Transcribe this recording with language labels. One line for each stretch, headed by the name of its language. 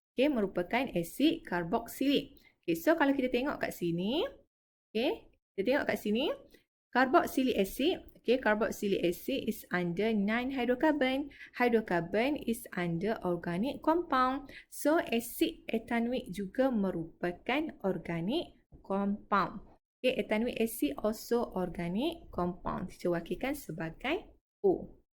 Malay: Okay, merupakan acid carboxylic. Okay, so kalau kita tengok kat sini. Okay, kita tengok kat sini.
English: Carboxylic acid, okay, carboxylic acid is under non-hydrocarbon. Hydrocarbon is under organic compound. So, acid ethanoic
Malay: juga merupakan
English: organic compound. Okay, ethanoic acid also organic compound.
Malay: Teacher wakilkan sebagai O.